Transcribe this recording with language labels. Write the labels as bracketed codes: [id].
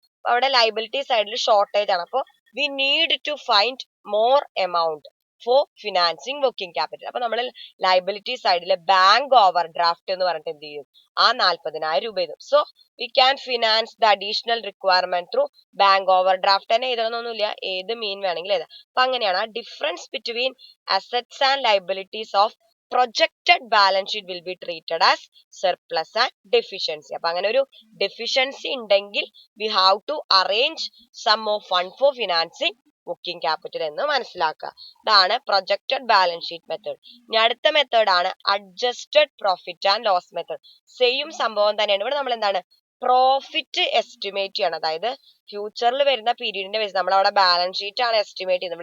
[ml] അപ്പൊ അവിടെ ലൈബിലിറ്റി സൈഡിൽ ഷോർട്ടേജ് ആണ്. അപ്പൊ [en] we need to find more amount for financing working capital. [ml] അപ്പൊ നമ്മൾ ലൈബിലിറ്റി സൈഡിലെ ബാങ്ക് ഓവർ ഡ്രാഫ്റ്റ് എന്ന് പറഞ്ഞിട്ട് എന്ത് ചെയ്യും? ആ 40,000 രൂപ എഴുതും. [en] so we can finance the additional requirement through bank overdraft [ml] തന്നെ എഴുതണമെന്നൊന്നുമില്ല, ഏത് മീൻ വേണമെങ്കിലും എഴുതാം. അപ്പൊ അങ്ങനെയാണ് ആ [en] Difference between assets and liabilities of projected balance sheet will be treated as surplus and deficiency. [ml] അപ്പൊ അങ്ങനെ ഒരു [en] deficiency ഉണ്ടെങ്കിൽ we have to arrange some more fund for financing [ml] working capital എന്ന് മനസ്സിലാക്കുക. ഇതാണ് പ്രൊജക്റ്റഡ് ബാലൻസ് ഷീറ്റ് മെത്തേഡ്. ഇനി അടുത്ത method ആണ് adjusted profit and loss method. Same സംഭവം തന്നെയാണ്. ഇവിടെ നമ്മൾ എന്താണ് പ്രോഫിറ്റ് എസ്റ്റിമേറ്റ് ചെയ്യണം. അതായത് ഫ്യൂച്ചറിൽ വരുന്ന പീരീഡിന്റെ ബേസ് നമ്മൾ അവിടെ ബാലൻസ് ഷീറ്റ് ആണ് എസ്റ്റിമേറ്റ് ചെയ്യുന്നത്.